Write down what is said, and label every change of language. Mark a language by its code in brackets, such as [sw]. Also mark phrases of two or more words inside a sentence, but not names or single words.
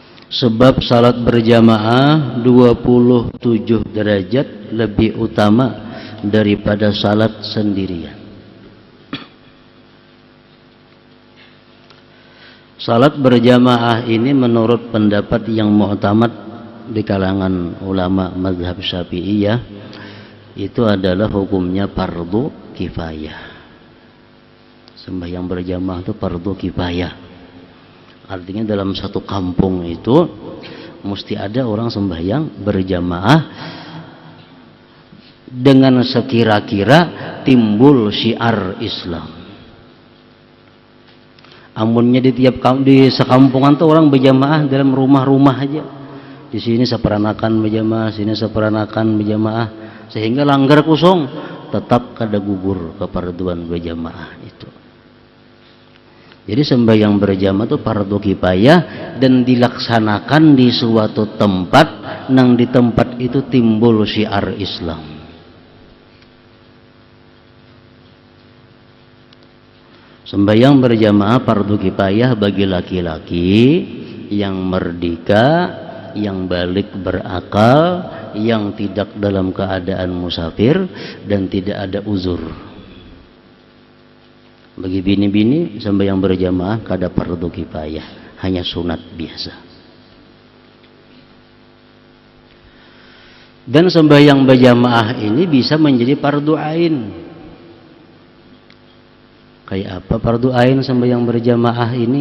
[id] Sebab salat berjamaah 27 derajat lebih utama daripada salat sendirian. Salat berjamaah ini menurut pendapat yang mu'tamad di kalangan ulama mazhab Syafi'iyah itu adalah hukumnya fardu kifayah. Sembahyang berjamaah itu fardu kifayah. Artinya dalam satu kampung itu mesti ada orang sembahyang berjamaah dengan sekira-kira timbul syiar Islam. [bjn] Amunnya di sekampungan tuh orang berjamaah dalam rumah-rumah aja. Di sini seperanakan berjamaah, sini seperanakan berjamaah, sehingga langgar kosong tetap kada gugur keparduan berjamaah itu. [id] Jadi sembahyang berjamaah itu fardu kifayah dan dilaksanakan di suatu tempat, nang di tempat itu timbul syiar Islam. Sembahyang berjamaah fardu kifayah bagi laki-laki yang merdeka, yang balik berakal, yang tidak dalam keadaan musafir dan tidak ada uzur. [bjn] Bagi bini-bini sembahyang berjamaah kada fardu kifayah, hanya sunat biasa. [id] Dan sembahyang berjamaah ini bisa menjadi fardu ain. Kayak apa fardu ain sembahyang berjamaah ini?